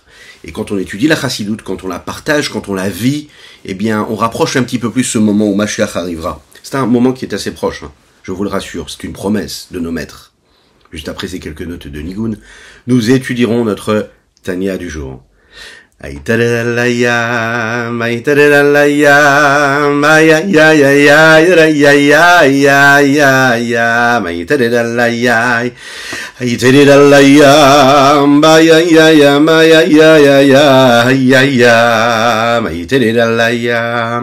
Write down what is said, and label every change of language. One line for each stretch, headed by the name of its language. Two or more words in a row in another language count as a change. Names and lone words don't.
French: Et quand on étudie la Chassidoute, quand on la partage, quand on la vit, eh bien, on rapproche un petit peu plus ce moment où Mashiach arrivera. C'est un moment qui est assez proche, je vous le rassure, c'est une promesse de nos maîtres. Juste après ces quelques notes de Nigun, nous étudierons notre Tanya du jour. Aïtalalaya, maïtalalaya, maya ya ya ya ya ya ya ya ya ya, maïtalalaya, aïtalalaya, maya ya ya maya ya ya ya ya ya, maïtalalaya.